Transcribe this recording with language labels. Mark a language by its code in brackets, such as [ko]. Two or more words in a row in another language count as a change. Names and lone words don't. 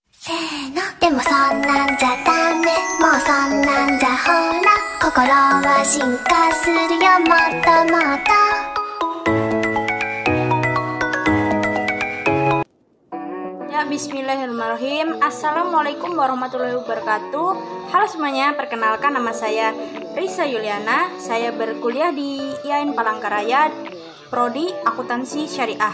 [ja] せーのでもそんなんじゃダメもうそんなんじゃほら心は進化するよもっともっと [id] Ya, [ar] بسم الله الرحمن الرحيم. السلام عليكم ورحمة الله وبركاته. [id] Halo semuanya, perkenalkan nama saya Risa Yuliana. Saya berkuliah di IAIN Palangkaraya, Prodi Akuntansi Syariah.